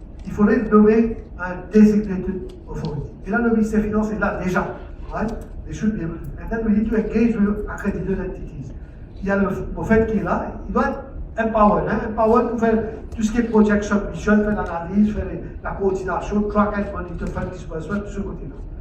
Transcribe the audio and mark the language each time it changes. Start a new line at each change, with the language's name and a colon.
French: Il faudrait nommer un
English: designated authority.
French: Et là, le ministère des Finances est là déjà.
English: Right? They should be able to. And then we need to engage with accredited entities.
French: Il y a le fait qui est là, il doit être empowered. Empowered pour faire tout ce qui est
English: project submission,
French: faire l'analyse, faire la coordination,
English: track and monitor,
French: faire le disbursement, tout ce côté-là.